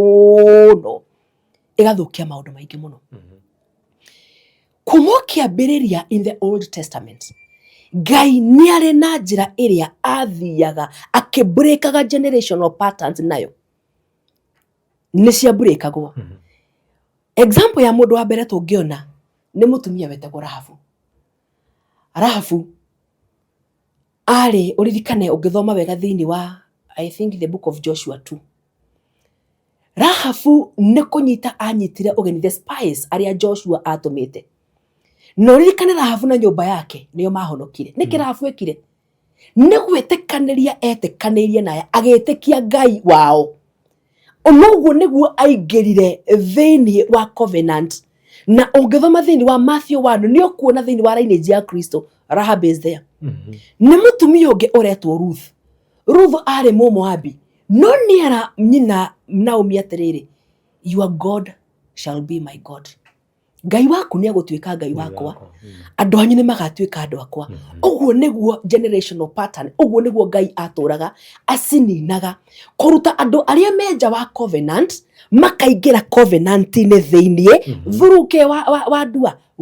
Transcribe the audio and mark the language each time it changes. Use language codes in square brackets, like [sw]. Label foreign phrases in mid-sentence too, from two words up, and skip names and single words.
[ki] muno kuma kiambiriria [en] in the Old Testament [ki] Ngai ni ari na njira iria athiaga akibreakaga [en] generational patterns [ki] nayo ni cia breakagwo example ya mundu wa mbere tungiona ni mutumia wetagwo Rahabu ari uririkane ungithoma wega thiini wa [en] I think the book of Joshua [ki] 2 Rahabu ni kunyita anyitire ugeni [en] the spies [ki] aria Joshua atumite no ririkane Rahabu na nyumba yake niyo mahonokire niki Rahabu ekire ni gwetekaniria etekanirie naye agetikia Ngai wao onoguo niguo aingirire thiini wa covenant na ungithoma thiini wa Matthew 1 ni ukuona thiini wa lineage ya Kristo [en] Rahab is there [ki] ni mutumia ungi uretwo Ruth ari Moabi no niara nyina Naomi atiriri [en] your God shall be my God [ki] Ngai waku ni agutwika Ngai wakwa andu anyu ni magatuika andu akwa uguo niguo [en] generational pattern [ki] uguo niguo Ngai aturaga acininaga kuruta andu aria menja wa covenant makaingira covenant ni thiini thuruke wa ndua